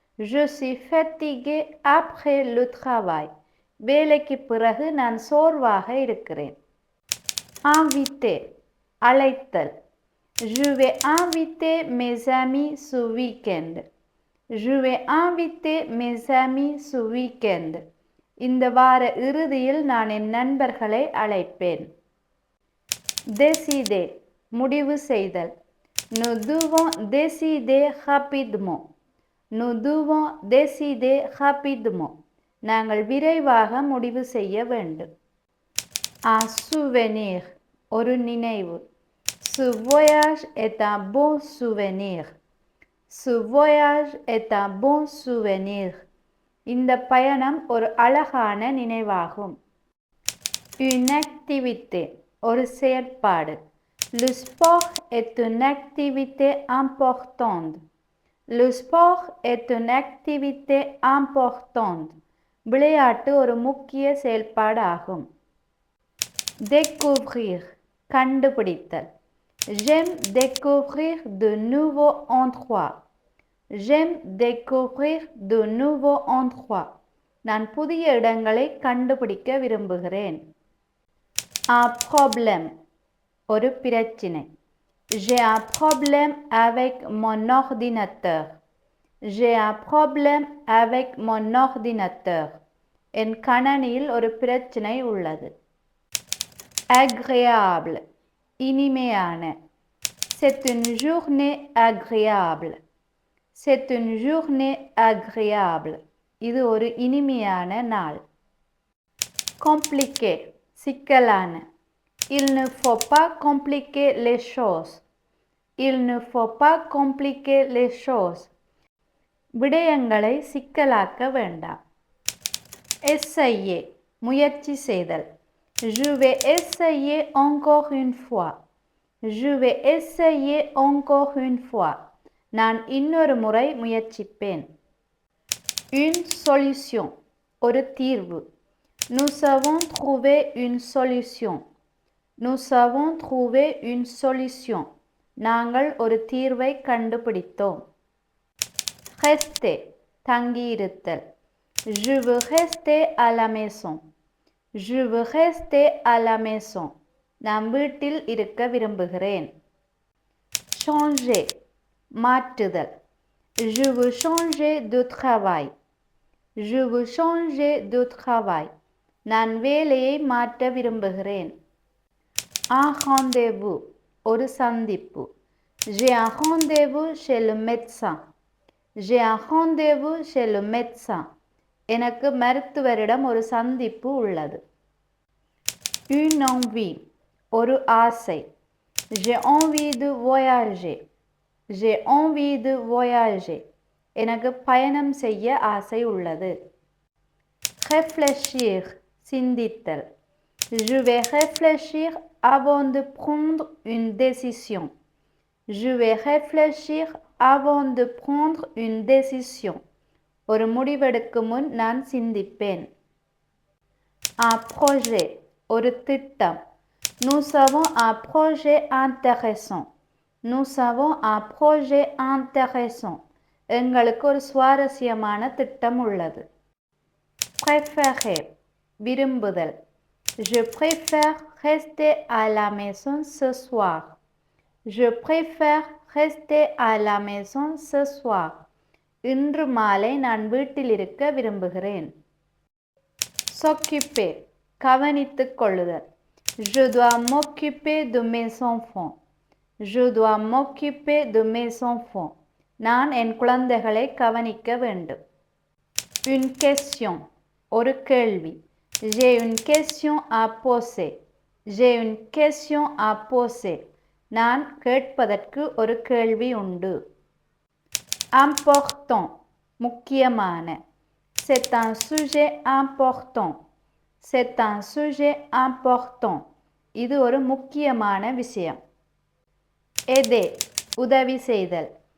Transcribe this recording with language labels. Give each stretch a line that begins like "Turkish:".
French: Je suis fatigué après le travail.
Tamil: வேலைக்கு பிறகு நான் சோர்வாக இருக்கிறேன்.
French: Inviter
Tamil: அழைத்தல்.
French: Je vais inviter mes amis ce week-end. Je vais inviter mes amis ce week-end.
Tamil: இந்த வார இறுதியில் நான் என் நண்பர்களை அழைப்பேன். Décider முடிவு செய்தல்.
French: Nous devons décider rapidement. Nous devons décider rapidement.
Tamil: நாங்கள் விரைவாக முடிவு செய்ய வேண்டும்.
French: Un souvenir
Tamil: ஒரு நினைவு.
French: Ce voyage est un bon souvenir. Ce voyage est un bon souvenir.
Tamil: இந்த பயணம் ஒரு அழகான நினைவாகும்.
French: Une activité
Tamil: ஒரு செயற்பாடு.
French: Le sport est une activité importante. Le sport est une activité importante.
Tamil: விளையாட்டு ஒரு முக்கிய செயல்பாடாகும்.
French: Découvrir
Tamil: கண்டுபிடித்தல்.
French: J'aime découvrir de nouveaux endroits. J'aime découvrir de nouveaux endroits.
Tamil: நான் புதிய இடங்களை கண்டுபிடிக்க விரும்புகிறேன்.
French: Un problème
Tamil: ஒரு பிரச்சினை.
French: J'ai un problème avec mon ordinateur. J'ai un problème avec mon ordinateur.
Tamil: என் கணனியில் ஒரு பிரச்சினை உள்ளது.
French: Agréable
Tamil: இனிமையான.
French: C'est une journée agréable. C'est une journée agréable.
Tamil: இது ஒரு இனிமையான நாள்.
French: Compliqué
Tamil: சிக்கலான.
French: Il ne faut pas compliquer les choses. Il ne faut pas compliquer les choses.
Tamil: விடயங்களை சிக்கலாக்க வேண்டாம்.
French: Essayer
Tamil: முயற்சி செய்தல்.
French: Je vais essayer encore une fois. Je vais essayer encore une fois.
Tamil: நான் இன்னொரு முறை முயற்சிப்பேன்.
French: Une solution
Tamil: ஒரு தீர்வு.
French: Nous avons trouvé une solution. Nous avons trouvé une solution.
Tamil: நாங்கள் ஒரு தீர்வை கண்டுபிடித்தோம்.
French: Rester
Tamil: தங்கியிருத்தல்.
French: Je veux rester à la maison. Je veux rester à la maison.
Tamil: நான் வீட்டில் இருக்க விரும்புகிறேன்.
French: Changer
Tamil: மாற்றுதல்.
French: Je veux changer de travail. Je veux changer de travail.
Tamil: நான் வேலையை மாற்ற விரும்புகிறேன்.
French: Un rendez-vous
Tamil: ஒரு சந்திப்பு.
French: J'ai un rendez-vous chez le médecin. J'ai un rendez-vous chez le médecin.
Tamil: எனக்கு மருத்துவரிடம் ஒரு சந்திப்பு உள்ளது.
French: Une envie
Tamil: ஒரு ஆசை.
French: J'ai envie de voyager. J'ai envie de voyager.
Tamil: எனக்கு பயணம் செய்ய ஆசை உள்ளது.
French: Réfléchir
Tamil: சிந்தித்தல்.
French: Je vais réfléchir avant de prendre une décision. Je vais réfléchir avant de prendre une décision.
Tamil: ஒரு முடிவெடுக்கும் முன் நான் சிந்திப்பேன்.
French: Un projet,
Tamil: ஒரு திட்டம்.
French: Nous avons un projet intéressant. Nous avons un projet intéressant.
Tamil: எங்களுக்கு ஒரு சுவாரஸ்யமான திட்டம் உள்ளது.
French: Préférer,
Tamil: விரும்புதல்.
French: Je préfère rester à la maison ce soir. Je préfère rester à la maison ce soir.
Tamil: இன்று மாலை நான் வீட்டில் இருக்க விரும்புகிறேன்.
French: S'occuper,
Tamil: கவனித்துக் கொள்ளுதல்.
French: Je dois m'occuper de mes enfants. Je dois m'occuper de mes enfants.
Tamil: நான் என் குழந்தைகளை கவனிக்க வேண்டும்.
French: Une question,
Tamil: ஒரு கேள்வி.
French: J'ai une question à poser. J'ai une question à poser.
Tamil: நான் கேட்பதற்கு ஒரு கேள்வி உண்டு.
French: Important,
Tamil: முக்கியமான.
French: C'est un sujet important. C'est un sujet important.
Tamil: இது ஒரு முக்கியமான விஷயம்.
French: Aider,
Tamil: உதவி செய்தல்.